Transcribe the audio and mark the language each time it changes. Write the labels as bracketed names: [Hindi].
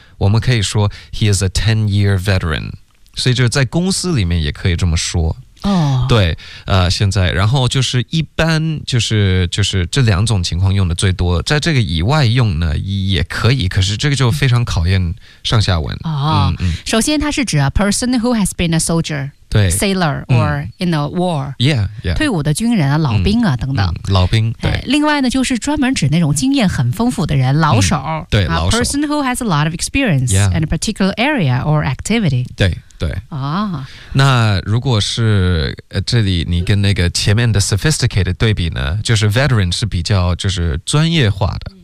[Chinese] 我们可以说 [English] he is a 10-year veteran。 [Chinese] 所以就是在公司里面也可以这么说。对，现在，然后就是一般就是这两种情况用的最多，在这个以外用呢也可以，可是这个就非常考验上下文。首先它是指 [English] a person who has been a soldier。 [Chinese] 对 [English] ，sailor or in a war， yeah yeah， [Chinese] 退伍的军人啊，老兵啊，等等，老兵。对，另外呢，就是专门指那种经验很丰富的人，老手。对，老手。 [English] Person who has a lot of experience in a particular area or activity。 [Chinese] 对对。那如果是这里你跟那个前面的 sophisticated 对比呢，就是 veteran 是比较就是专业化的。